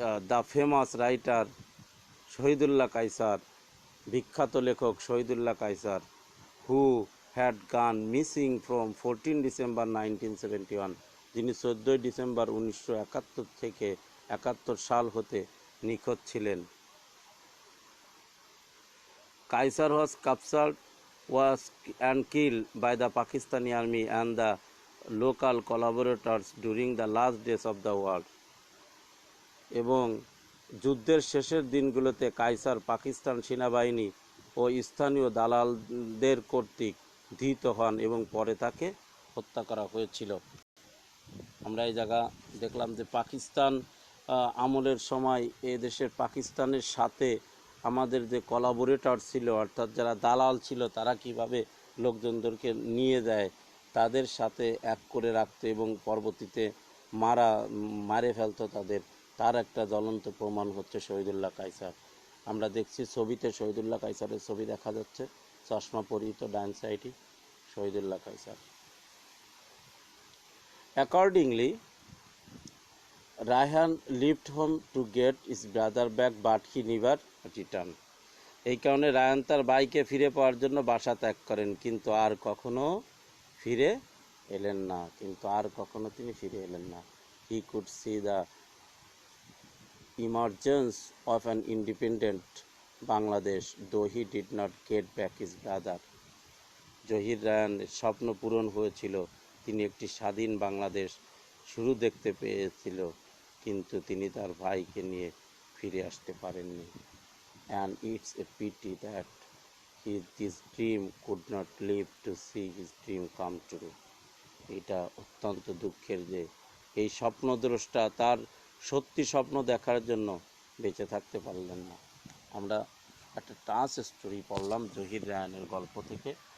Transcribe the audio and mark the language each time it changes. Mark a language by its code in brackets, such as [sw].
[en] the famous writer Shahidullah Kaiser, [bn] বিখ্যাত লেখক Shahidullah Kaiser, [en] who had gone missing from 14 December 1971, [bn] যিনি 14 ডিসেম্বর 1971 থেকে 71 সাল হতে নিখোঁজ ছিলেন। [en] Kaisar was captured and killed by the Pakistani army and the local collaborators during the last days of the war. [bn] এবং যুদ্ধের শেষের দিনগুলোতে কায়সার পাকিস্তান সেনাবাহিনী ও ও স্থানীয় দালালদের কর্তৃক ধৃত হন এবং পরে তাকে হত্যা করা হয়েছিল। আমরা এই জায়গা দেখলাম যে পাকিস্তান আমলের সময় এ দেশের পাকিস্তানের সাথে আমাদের যে কোলাবোরেটর ছিল, অর্থাৎ যারা দালাল ছিল, তারা কিভাবে লোকজনদেরকে নিয়ে যায়, তাদের সাথে এক করে রাখতো এবং পরবর্তীতে মারে ফেলতো তাদের, তার একটা জ্বলন্ত প্রমাণ হচ্ছে শহীদুল্লাহ কায়সার। আমরা দেখছি ছবিতে শহীদুল্লাহ কায়সারের ছবি দেখা যাচ্ছে, চশমা পরিহিত ডান সাইডে Shahidullah Kaiser. [en] Accordingly, Rayhan left home to get his brother back, but he never returned. [bn] এই কারণে রায়ান তার ভাইকে ফিরে পাওয়ার জন্য বাসা ত্যাগ করেন, কিন্তু আর কখনো ফিরে এলেন না। তিনি ফিরে এলেন না। [en] He could see the emergence of an independent Bangladesh, though he did not get back his brother. [bn] Zahir রায়ানের স্বপ্ন পূরণ হয়েছিল, তিনি একটি স্বাধীন বাংলাদেশ শুরু দেখতে পেয়েছিল, কিন্তু তিনি তার ভাইকে নিয়ে ফিরে আসতে পারেননি। [en] And it's a pity that this dream could not live to see his dream come true. [bn] এটা অত্যন্ত দুঃখের যে এই স্বপ্নদ্রষ্টা তার সত্যি স্বপ্ন দেখার জন্য বেঁচে থাকতে পারলেন না। আমরা একটা টাচ স্টোরি পড়লাম জহির রায়ানের গল্প থেকে।